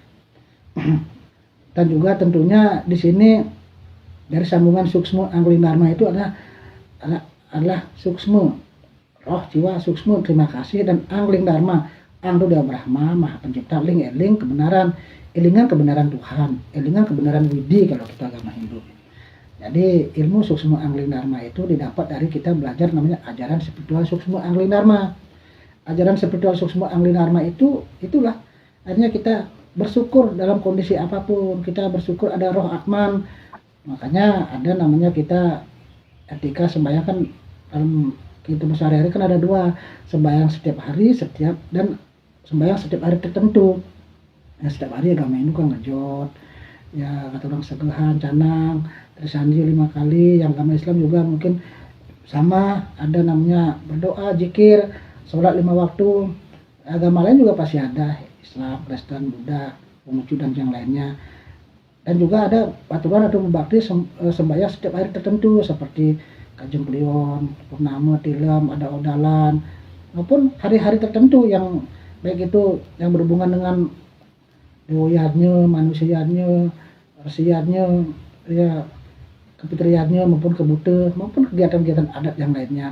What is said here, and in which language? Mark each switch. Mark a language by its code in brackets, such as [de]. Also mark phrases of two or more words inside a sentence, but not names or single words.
[id] Dan juga tentunya di sini dari sambungan Suksma Angling Dharma itu adalah Suksma, roh, jiwa, Suksma, terima kasih, dan Angling Dharma. Ang itu Dewa Brahma, Maha Pencipta. Ling kebenaran, elingan kebenaran Tuhan, elingan kebenaran Widi kalau kita agama Hindu. Jadi ilmu Suksma Angling Dharma itu didapat dari kita belajar namanya ajaran spiritual Suksma Angling Dharma. Ajaran spiritual Suksma Angling Dharma itulah akhirnya kita bersyukur dalam kondisi apapun. Kita bersyukur ada roh atman. Makanya ada namanya kita etika sembahyang kan dalam kehidupan sehari-hari kan ada dua, sembahyang setiap hari, dan sembahyang setiap hari tertentu. Ya, setiap hari agama Hindu kan ngejot, ya kata orang segehan, canang, trisanji 5 kali. Yang agama Islam juga mungkin sama, ada namanya berdoa, zikir, sholat 5 waktu. Agama lain juga pasti ada, Islam, Kristen, Buddha, Konghucu dan yang lainnya. Dan juga ada aturan atau membakti sembahyang setiap hari tertentu seperti Kajeng Kliwon, Purnama, Tilam, ada Odalan, maupun hari-hari tertentu yang baik itu yang berhubungan dengan dewoyatnya, manusianya, resiatnya, ya, kepitriannya maupun kebute, maupun kegiatan-kegiatan adat yang lainnya.